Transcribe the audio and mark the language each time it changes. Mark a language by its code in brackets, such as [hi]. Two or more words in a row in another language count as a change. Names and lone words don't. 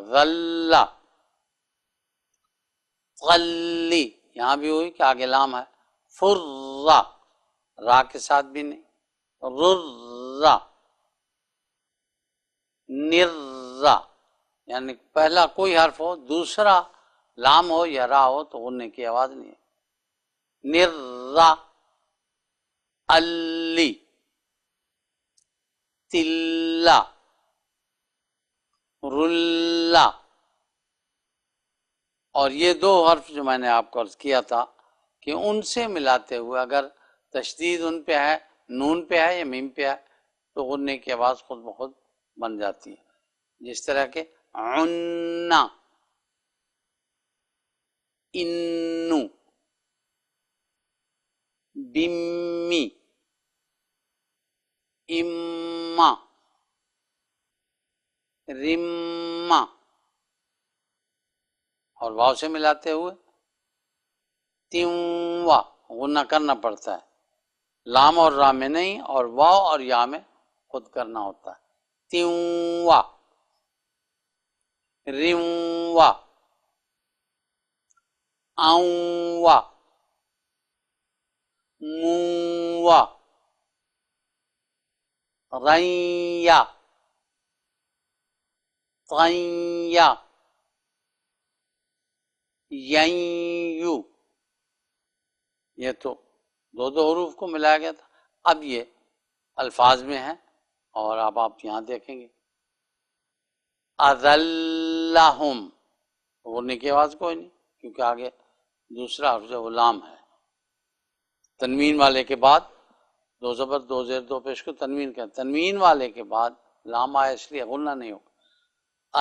[ur] ذلہ، غلی، یہاں بھی ہوئی کہ آگے لام ہے۔ فرہ، را کے ساتھ بھی نہیں۔ ررہ، نرہ، یعنی پہلا کوئی حرف ہو، دوسرا لام ہو یا را ہو تو غننے کی آواز نہیں ہے۔ نرہ، الی، تلہ، رلہ، اور یہ دو حرف جو میں نے آپ کو عرض کیا تھا کہ ان سے ملاتے ہوئے اگر تشدید ان پہ ہے، نون پہ ہے یا میم پہ ہے، تو غننے کی آواز خود بخود بن جاتی ہے، جس طرح کہ عنا، انو، بمی، اما، رما، اور واو سے ملاتے ہوئے تیوا، غنہ کرنا پڑتا ہے، لام اور را میں نہیں، اور واو اور یا میں خود کرنا ہوتا ہے۔ تیوا، روا، اوا، موا، ریا، طیا، یو، یہ تو دو دو حروف کو ملایا گیا تھا، اب یہ الفاظ میں ہیں، اور اب آپ یہاں دیکھیں گے اذلہم، غننے کی آواز کوئی نہیں کیونکہ آگے دوسرا حرف جو لام ہے، تنوین والے کے بعد دو زبر، دو زیر، دو پیش کو تنوین کہتے ہیں، تنوین والے کے بعد لام آیا اس لیے غنہ نہیں ہوگا۔